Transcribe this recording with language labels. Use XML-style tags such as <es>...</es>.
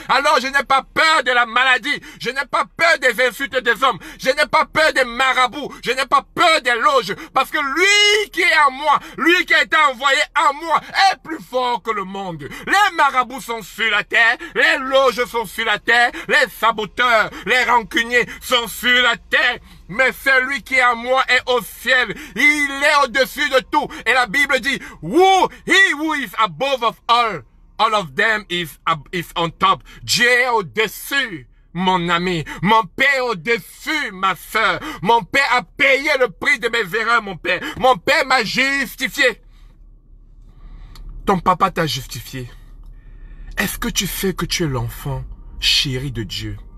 <fr>Alors je n'ai pas peur de la maladie, je n'ai pas peur des insultes des hommes, je n'ai pas peur des marabouts, je n'ai pas peur des loges, parce que lui qui est en moi, lui qui a été envoyé en moi, est plus fort que le monde. Les marabouts sont sur la terre, les loges sont sur la terre, les saboteurs, les rancuniers sont sur la terre. Mais celui qui est en moi est au ciel. Il est au-dessus de tout. Et la Bible dit,</fr> <en>he who is above of all of them is on top.</en> <fr>Dieu est au-dessus. Mon ami, mon Père au-dessus, ma soeur. Mon Père a payé le prix de mes erreurs, mon Père. Mon Père m'a justifié. Ton papa t'a justifié. Est-ce que tu sais que tu es l'enfant chéri de Dieu?</fr>